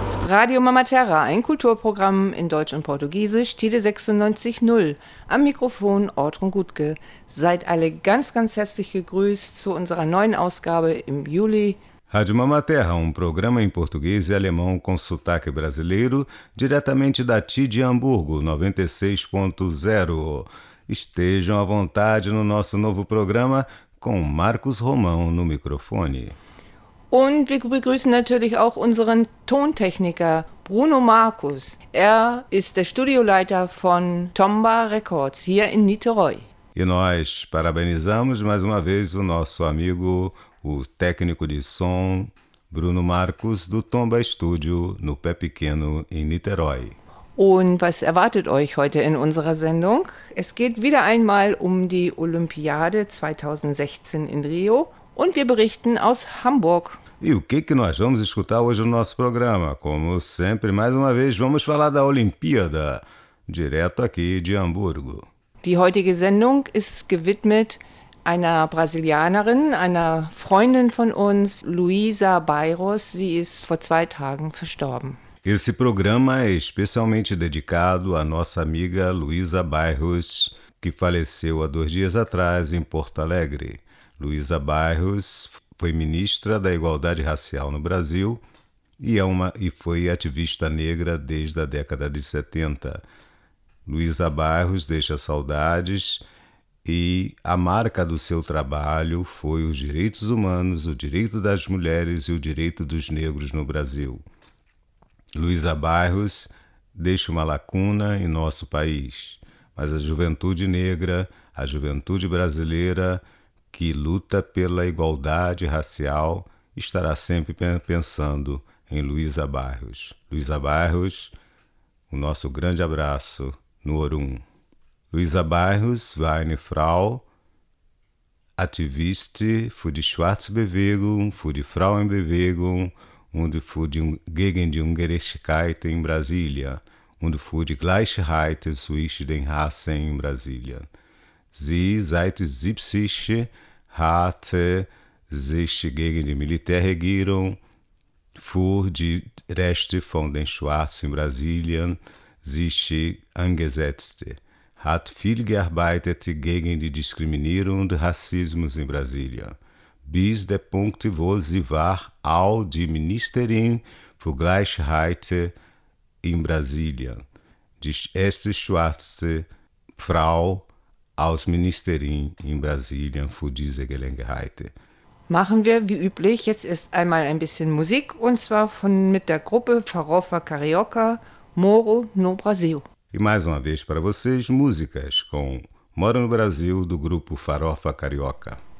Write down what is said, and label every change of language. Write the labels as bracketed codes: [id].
[de] Rádio Mamaterra, ein Kulturprogramm in Deutsch und Portugiesisch, Tide 96.0. Am Mikrofon Ortrun Gutke. Seid alle ganz, ganz herzlich gegrüßt zu unserer neuen Ausgabe im Juli. [pt] Rádio Mamaterra, um programa em português e alemão com sotaque brasileiro, diretamente da Tide Hamburgo 96.0. Estejam à vontade no nosso novo programa com Marcos Romão no microfone. [de] Und wir begrüßen natürlich auch unseren Tontechniker Bruno Markus. Ist der Studioleiter von Tomba Records hier in Niterói. [pt] E nós parabenizamos mais uma vez o nosso amigo, o técnico de som Bruno Markus do Tomba Studio no Pé Pequeno em Niterói. [de] Und was erwartet euch heute in unserer Sendung? Es geht wieder einmal die Olympiade 2016 in Rio. Und wir berichten aus Hamburg. [pt] E o que, que nós vamos escutar hoje no nosso programa? Como sempre, mais uma vez, vamos falar da Olimpíada, direto aqui de Hamburgo. [de] Die heutige Sendung ist gewidmet einer Brasilianerin, einer Freundin von uns, Luisa Bairros. Sie ist vor zwei Tagen verstorben. [pt] Esse programa é especialmente dedicado à nossa amiga Luisa Bairros, que faleceu há dois dias atrás em Porto Alegre. Luisa Bairros foi ministra da Igualdade Racial no Brasil e foi ativista negra desde a década de 70. Luisa Bairros deixa saudades e a marca do seu trabalho foi os direitos humanos, o direito das mulheres e o direito dos negros no Brasil. Luisa Bairros deixa uma lacuna em nosso país, mas a juventude negra, a juventude brasileira que luta pela igualdade racial, estará sempre pensando em Luisa Bairros. Luisa Bairros, o nosso grande abraço no Orum. [de] Luisa Bairros, Weine Frau, ativiste, für die Schwarze Bewegung, für die Frauenbewegung, und für die gegen die Ungerechtigkeit in Brasília, und für die Gleichheit zwischen den Rassen in Brasília. Sie, seit 70, hat sich gegen die Militärregierung für die Reste von den Schwarzen in Brasilien sich angesetzt, hat viel gearbeitet gegen die Diskriminierung und Rassismus in Brasilien, bis der Punkt, wo sie war auch die Ministerin für Gleichheit in Brasilien, die erste schwarze Frau aus Ministerin in Brasilien für diese Gelegenheit. Machen wir wie üblich jetzt erst einmal ein bisschen Musik und zwar mit der Gruppe Farofa Carioca, Moro no Brasil. [pt] E mais uma vez para vocês, músicas com Moro no Brasil do grupo Farofa Carioca.